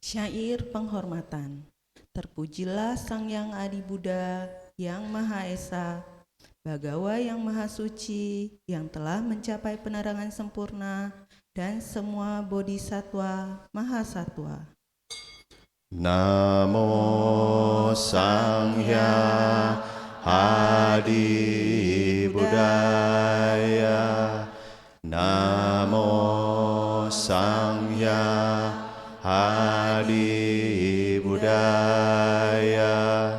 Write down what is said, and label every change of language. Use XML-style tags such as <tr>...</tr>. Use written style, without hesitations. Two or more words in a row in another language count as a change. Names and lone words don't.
<id>Syair penghormatan. Terpujilah Sang Yang Adi Buddha, Yang Maha Esa, Bagawa yang Maha Suci, yang telah mencapai penerangan sempurna, dan semua bodhisatwa Mahasatwa.</id> <pi>Namo Sanghya Adi Buddhaya. Namo Sanghya Adi Buddhaya.</pi>